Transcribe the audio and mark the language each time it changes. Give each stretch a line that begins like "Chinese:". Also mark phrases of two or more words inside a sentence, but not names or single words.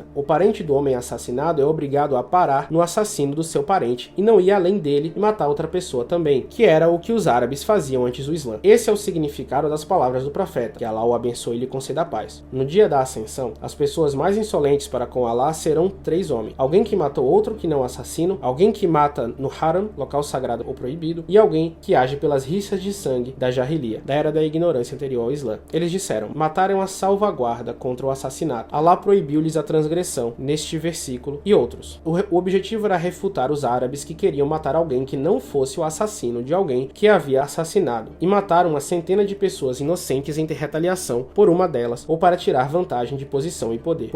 Portuguese: O parente do homem assassinado é obrigado a parar no assassino do seu parente e não ir além dele e matar outra pessoa também, que era o que os árabes faziam antes do Islã. Esse é o significado das palavras do profeta, que Alá o abençoe e lhe conceda a paz. No dia da ascensão, as pessoas mais insolentes para com Alá serão 3 homens: alguém que matou outro que não assassino, alguém que mata no haram, local sagrado ou proibido, e alguém que age pelas rixas de sangue da Jahiliya, da era da ignorância anterior ao Islã. Eles disseram: mataram a salvaguarda contra o assassinato. Alá proibiu-lhes a transgressão neste versículo e outros. O objetivo era refutar os árabes que queriam matar alguém que não fosse o assassino de alguém que havia assassinado, e mataram uma centena de pessoas inocentes em retaliação por uma delas ou para tirar vantagem de posição e poder.